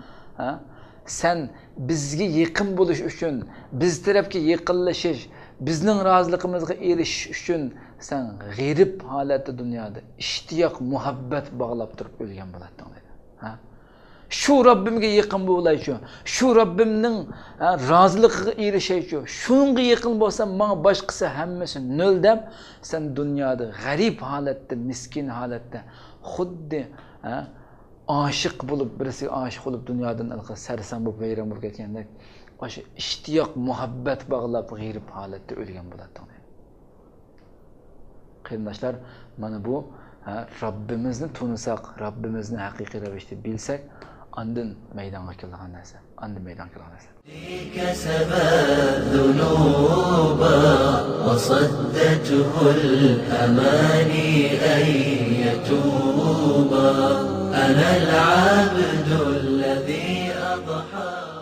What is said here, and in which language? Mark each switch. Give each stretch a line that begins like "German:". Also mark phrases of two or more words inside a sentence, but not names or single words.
Uzbek: sen bizga yaqin bo'lish uchun, biz tarafga yaqinlashish, bizning roziligimizga erishish uchun sen g'irib holatda dunyoda ishtiyoq, muhabbat bog'lab turib o'lgan bo'lading dedi. Ha? Shu Robbimga yaqin bo'laychi, shu Robbimning roziligiga erishishi, shunga yaqin bo'lsam, menga boshqasi hammasi nol deb, sen dunyoda g'arib holatda, miskin holatda, xuddi
Turkish: aşık bulup, birisi aşık olup dünyadan
Uzbek: sarsan bu vayron bo'lib ketgandek, o'sha ishtiyoq, muhabbat bog'lab g'irib holatda o'lgan bo'ladi. Qarindoshlar, mana bu Robbimizni tunisak, Robbimizni haqiqiy ravishda bilsak, andin maydonga kelgan narsa, andin maydonga kelgan narsa.
Arabic: كسبت ذنوبا وصدته الأماني أن يتوبا أنا العبد الذي أضحى